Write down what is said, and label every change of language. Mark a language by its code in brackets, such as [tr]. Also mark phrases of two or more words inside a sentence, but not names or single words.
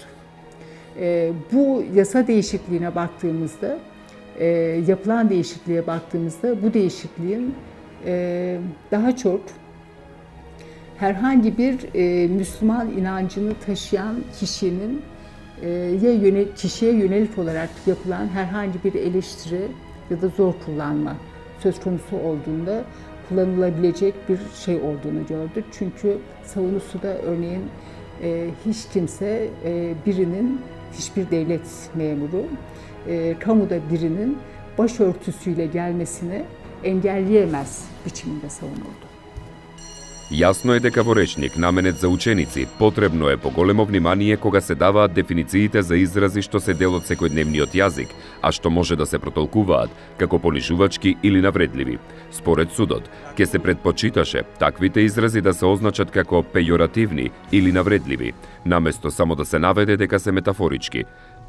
[tr] Bu yasa değişikliğine baktığımızda, yapılan değişikliğe baktığımızda bu değişikliğin daha çok herhangi bir Müslüman inancını taşıyan kişinin kişiye yönelik olarak yapılan herhangi bir eleştiri ya da zor kullanma söz konusu olduğunda kullanılabilecek bir şey olduğunu gördük. Çünkü savunusu da örneğin hiç kimse hiçbir devlet memuru kamuda birinin başörtüsüyle gelmesini engelleyemez biçiminde savunuldu. [mk] Јасно е дека во речник наменет за ученици потребно е поголемо внимание кога се даваат дефинициите за изрази што се дел од секојдневниот јазик, а што може да се протолкуваат како понижувачки или навредливи. Според судот, ќе се предпочиташе таквите изрази да се означат како пејоративни или навредливи, наместо само да се наведе дека се метафорички.